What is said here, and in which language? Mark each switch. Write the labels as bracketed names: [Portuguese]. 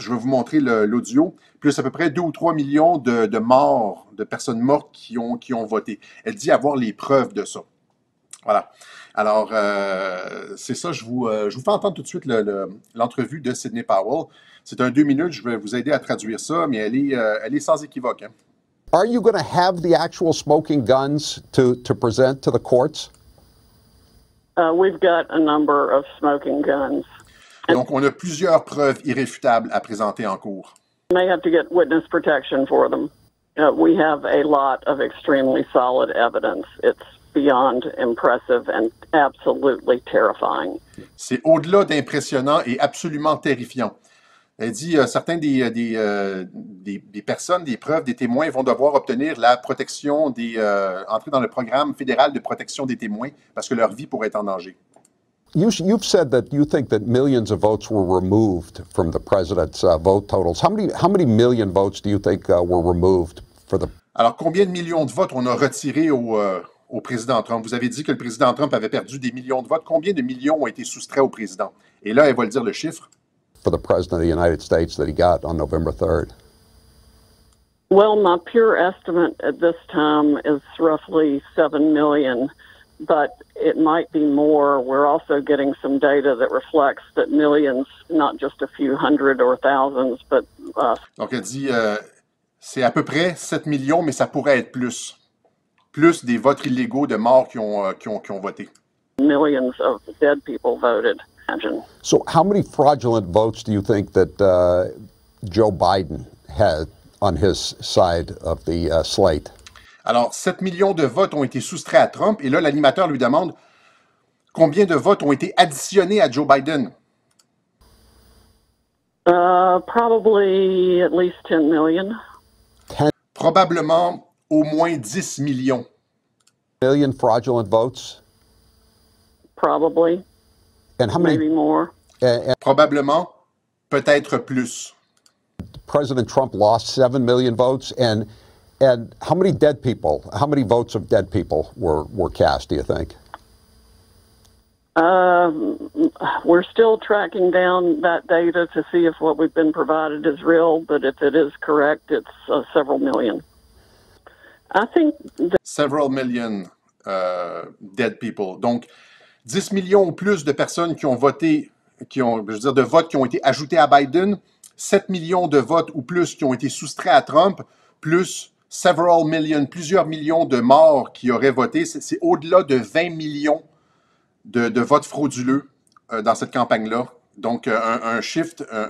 [French] Je vais vous montrer l'audio. Plus à peu près 2 ou 3 millions de morts, de personnes mortes qui ont voté. Elle dit avoir les preuves de ça. Voilà. Alors, c'est ça. Je vous fais entendre tout de suite l'entrevue de Sidney Powell. C'est un 2 minutes. Je vais vous aider à traduire ça, mais elle est sans équivoque. Hein. [English] Are you going to have the actual smoking guns to present to the courts? We've got a number of smoking guns. [French] Donc, on a plusieurs preuves irréfutables à présenter en cours. [English] They have to get witness protection for them. We have a lot of extremely solid evidence. It's beyond impressive and absolutely terrifying. [French] C'est au-delà d'impressionnant et absolument terrifiant. Elle dit certains des personnes, des preuves, des témoins vont devoir obtenir la protection entrer dans le programme fédéral de protection des témoins parce que leur vie pourrait être en danger. [English] You've said that you think that millions of votes were removed from the president's vote totals. How many million votes do you think were removed for the? [French] Alors, combien de millions de votes on a retirés au président Trump? Vous avez dit que le président Trump avait perdu des millions de votes. Combien de millions ont été soustraits au président? Et là, elle va le dire le chiffre. [English] For the president of the United States that he got on November 3rd. Well, my pure estimate at this time is roughly 7 million. But it might be more. We're also getting some data that reflects that millions, not just a few hundred or thousands, but... [French] Donc, elle dit, c'est à peu près 7 millions, mais ça pourrait être plus. Plus des votes illégaux de morts qui ont voté. [English] Millions of dead people voted. Imagine. So how many fraudulent votes do you think that Joe Biden had on his side of the slate? [French] Alors, 7 millions de votes ont été soustraits à Trump. Et là, l'animateur lui demande combien de votes ont été additionnés à Joe Biden. [English] Probably at least 10 million. [French] Probablement au moins 10 millions. [English] Million fraudulent votes? Probably. And how many? Maybe more. [French] Probablement, peut-être plus. [English] President Trump lost 7 million votes, and how many dead people? How many votes of dead people were cast? Do you think? We're still tracking down that data to see if what we've been provided is real, but if it is correct, it's several million. I think several million dead people. [French] Donc, 10 millions ou plus de personnes qui ont voté, de votes qui ont été ajoutés à Biden, 7 millions de votes ou plus qui ont été soustraits à Trump, plus [English] several million, [French] plusieurs millions de morts qui auraient voté. C'est au-delà de 20 millions de votes frauduleux dans cette campagne-là. Donc, un shift,